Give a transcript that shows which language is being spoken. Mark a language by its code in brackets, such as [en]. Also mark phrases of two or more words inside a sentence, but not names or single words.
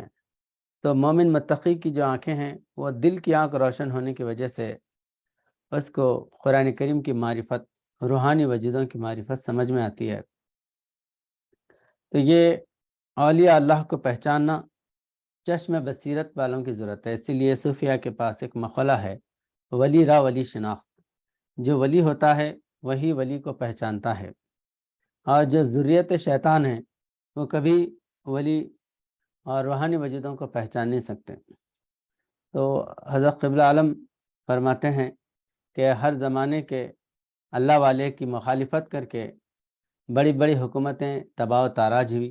[ur] تو مومن متقی کی جو آنکھیں ہیں وہ دل کی آنکھ روشن ہونے کی وجہ سے اس کو قرآن کریم کی معرفت، روحانی وجودوں کی معرفت سمجھ میں آتی ہے۔ تو یہ اولیاء اللہ کو پہچاننا چشم بصیرت والوں کی ضرورت ہے۔ اسی لیے صوفیہ کے پاس ایک مقولہ ہے، [fa] ولی را ولی شناخت۔ [ur] جو ولی ہوتا ہے وہی ولی کو پہچانتا ہے، اور جو ذریت شیطان ہے وہ کبھی ولی اور روحانی وجودوں کو پہچان نہیں سکتے۔ تو حضرت قبلہ عالم فرماتے ہیں کہ ہر زمانے کے اللہ والے کی مخالفت کر کے بڑی بڑی حکومتیں تباہ و تاراج ہوئی۔